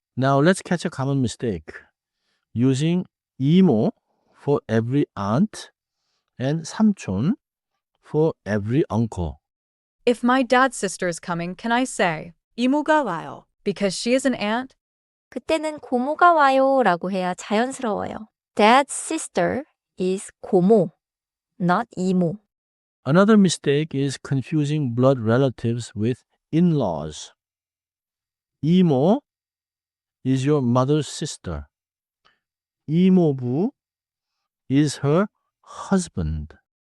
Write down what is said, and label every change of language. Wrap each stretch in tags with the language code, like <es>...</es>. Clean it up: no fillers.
<en>Now let's catch a common mistake. Using 이모 for every aunt and 삼촌 for every uncle. If my dad's sister is coming, can I say</en> <ko>이모가 와요</ko> <en>because she is an aunt?</en> <ko>그때는 고모가 와요 라고 해야 자연스러워요.</ko> <en>Dad's sister is 고모, not 이모. Another mistake is confusing blood relatives with in-laws. 이모 is your mother's sister. 이모부 is her husband.</en>